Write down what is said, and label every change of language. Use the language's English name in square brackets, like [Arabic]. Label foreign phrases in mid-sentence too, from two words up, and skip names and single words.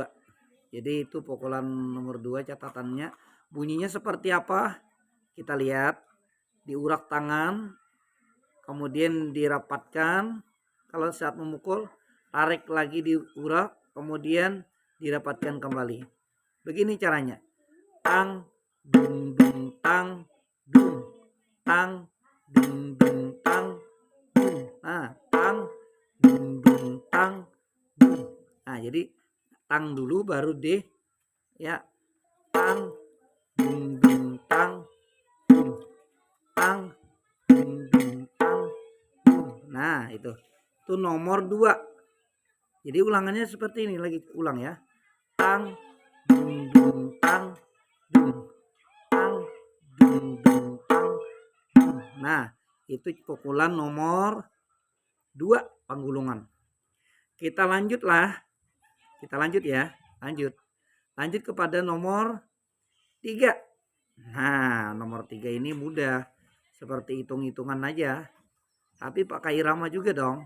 [Indonesian] Jadi itu pukulan nomor 2 catatannya. Bunyinya seperti apa? Kita lihat. Diurak tangan, kemudian dirapatkan. Kalau saat memukul, tarik lagi diurak, kemudian dirapatkan kembali. Begini caranya. Tang, dung, dung, tang, dung. Tang, dung, dung, tang, dung. Nah, tang, dung, dung, tang, dung. Nah, jadi tang dulu baru deh. Ya. Tang, dung, dung, tang, dung. Tang, dung, dung, tang, dung. Nah, itu nomor 2. Jadi ulangannya seperti ini, lagi ulang ya. Tang, dung, dung, tang, dung. Tang, dung, dung, tang, dung. Nah, itu pukulan nomor 2 Panggulungan. Kita lanjutlah. Kita lanjut ya. Lanjut kepada nomor 3. Nah, nomor 3 ini mudah. Seperti hitung-hitungan aja. Tapi pakai irama juga dong.